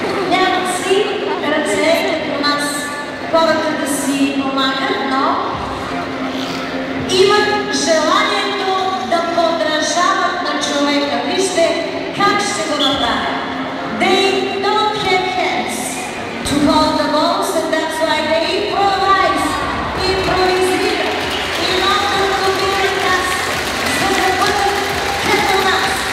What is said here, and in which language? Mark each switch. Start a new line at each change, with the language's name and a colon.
Bulgarian: Нямат си ръце като нас хората да си помагат, но имат желанието да подражават на човека. Вижте как ще го направят.
English: They don't have hands to hold the balls, and that's why they improvise.
Bulgarian: Импровизират и могат да убират нас, за да бъдат като нас.